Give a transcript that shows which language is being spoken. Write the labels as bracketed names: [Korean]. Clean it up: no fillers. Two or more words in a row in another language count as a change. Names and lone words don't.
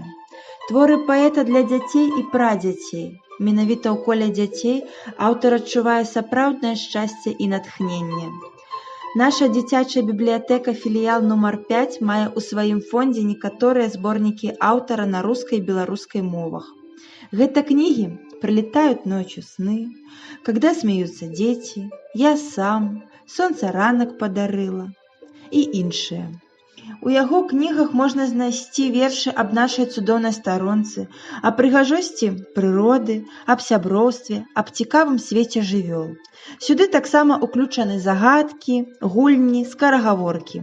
[Belarusian] Творы паэта для дзяцей і прадзяцей. Менавіта ў коле дзяцей аўтар адчувае сапраўднае шчасце і натхненне. Наша дзіцячая бібліятэка філіял нумар 5 мае ў сваім фондзе некаторыя зборнікі аўтара на рускай і беларускай мовах. Гэта книги «Пролетают ночью сны», «Когда смеются дети», «Я сам», «Солнце ранок подарыло» і іншыя. У яго кнігах можна знайсці вершы аб нашай цудоўнай старонцы, аб прыгажосці прыроды, аб сяброўстве, аб цікавым свеце жывёл. Сюды таксама ўключаны загадкі, гульні, скарагаворкі.